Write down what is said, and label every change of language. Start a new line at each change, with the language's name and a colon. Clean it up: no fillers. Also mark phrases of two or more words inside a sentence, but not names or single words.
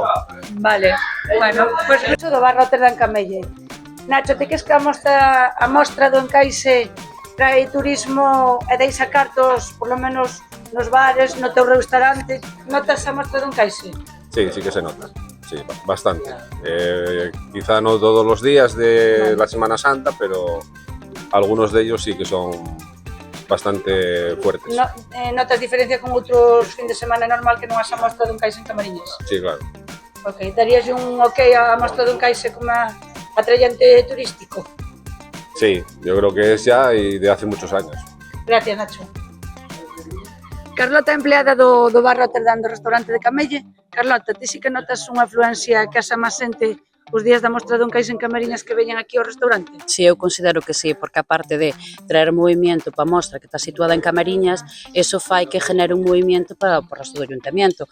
Spanish: Vale, bueno, pues mucho do bar Rotterdam Camelle.
Galician: Nacho, ti crees que a mostra do Encaixe trae turismo e deixa cartos,
Spanish: por lo menos
Galician: nos bares, no teu restaurante? Notas a mostra do Encaixe?
Spanish: Sí, sí que se nota, sí, bastante. Quizá no todos los días de la Semana Santa, pero algunos de ellos sí que son bastante fuertes.
Galician: Notas diferencia con outros fin de semana normal que non haxa mostra do Encaixe en Camariñas?
Spanish: Sí, claro.
Galician: Ok, darías un ok a mostra do Encaixe como atrayente turístico?
Spanish: Sí, yo creo que es ya y de hace muchos años.
Galician: Gracias, Nacho. Carlota, empleada do bar Rotterdam do restaurante de Camelle. Carlota, ti si que notas unha afluencia que asa máis xente os días da mostra do Encaixe en Camariñas que veñan aquí ao restaurante? Sí, eu considero que sí, porque aparte de traer movimiento para a mostra que está situada en Camariñas, eso fai que genere un movimiento para o resto do ayuntamiento.